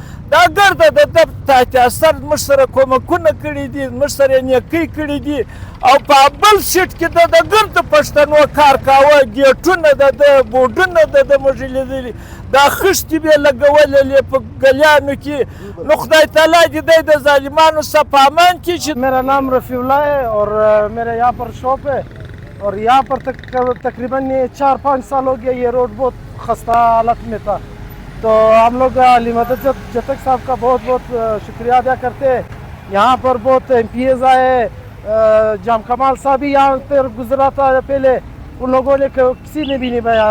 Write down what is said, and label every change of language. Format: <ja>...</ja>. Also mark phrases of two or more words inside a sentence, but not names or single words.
<ps>دا ګرده د ده تحت اثر زموږ سره کومکونه کړي دي، زموږ سره نیکۍ کړي دي. او په بل سیټ کې د ګرده پښتنو کار کاوه، ګیټونه د ده بوډونه د ده موږ لیدلي، دا خښتې به یې لګولې په ګلیانو کې. نو خدای تعالی دې دی د ظالمانو څخه په امان کړي.</ps> <ur>چې میرا نام رفیع اللہ ہے اور میرا یہاں پر شاپ ہے اور یہاں پر تقریباً 4-5 سال ہو گیا یہ روڈ بہت خستہ حالت میں تھا. تو ہم لوگ علی مدد جتک صاحب کا بہت بہت شکریہ ادا کرتے ہیں. یہاں پر بہت MPAs آئے، جام کمال صاحب بھی یہاں پر گزرا تھا پہلے، ان لوگوں نے کسی نے بھی نہیں بھایا.</ur>